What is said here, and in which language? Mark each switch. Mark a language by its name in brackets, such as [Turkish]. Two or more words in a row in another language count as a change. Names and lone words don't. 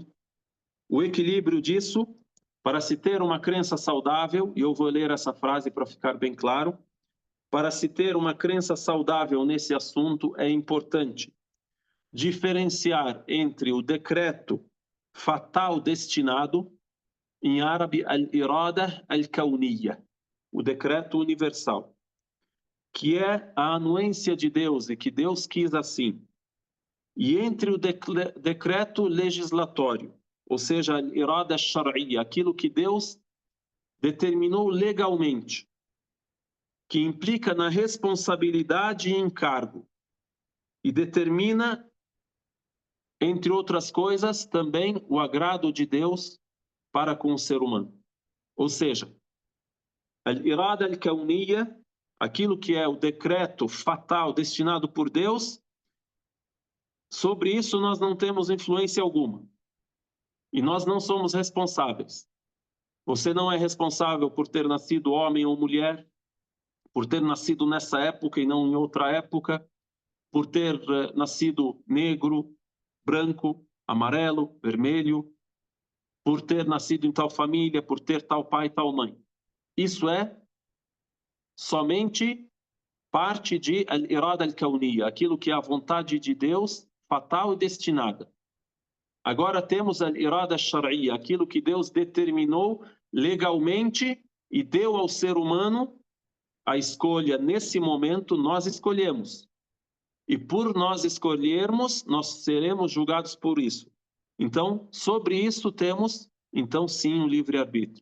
[Portuguese] O equilíbrio disso, para se ter uma crença saudável, e eu vou ler essa frase para ficar bem claro, para se ter uma crença saudável nesse assunto é importante diferenciar entre o decreto fatal destinado, em árabe al-irada al-kawniyya, o decreto universal, que é a anuência de Deus e que Deus quis assim, e entre o decreto legislatório, ou seja, [Arabic] الإرادة الشرعية, [Portuguese] aquilo que Deus determinou legalmente, que implica na responsabilidade e encargo, e determina, entre outras coisas, também o agrado de Deus para com o ser humano. Ou seja, [Arabic] الإرادة الكونية, [Portuguese] aquilo que é o decreto fatal destinado por Deus, sobre isso nós não temos influência alguma. E nós não somos responsáveis. Você não é responsável por ter nascido homem ou mulher, por ter nascido nessa época e não em outra época, por ter nascido negro, branco, amarelo, vermelho, por ter nascido em tal família, por ter tal pai e tal mãe. Isso é somente parte de [Arabic] الإرادة الكونية, [Portuguese] aquilo que é a vontade de Deus fatal e destinada. Agora temos [Arabic] الإرادة الشرعية, [Portuguese] aquilo que Deus determinou legalmente e deu ao ser humano a escolha. Nesse momento nós escolhemos. E por nós escolhermos, nós seremos julgados por isso. Então, sobre isso temos, então sim, um livre-arbítrio.